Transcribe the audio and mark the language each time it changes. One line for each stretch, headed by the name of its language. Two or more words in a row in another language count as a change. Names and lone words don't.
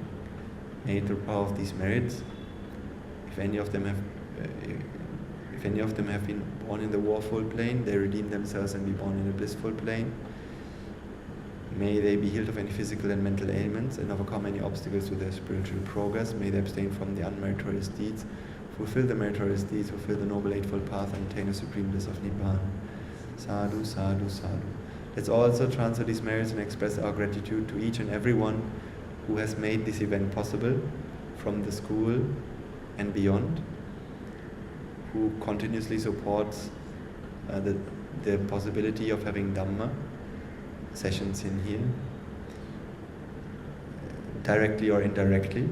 English: May through the power of these merits, if any of them have been born in the warful plane, they redeem themselves and be born in a blissful plane. May they be healed of any physical and mental ailments and overcome any obstacles to their spiritual progress. May they abstain from the unmeritorious deeds, fulfill the meritorious deeds, fulfill the Noble Eightfold Path, and attain the supreme bliss of Nibbana.
Pali: Sadhu, sadhu, sadhu.
English: Let's also transfer these merits and express our gratitude to each and everyone who has made this event possible, from the school and beyond, who continuously supports the possibility of having Dhamma sessions in here, directly or indirectly.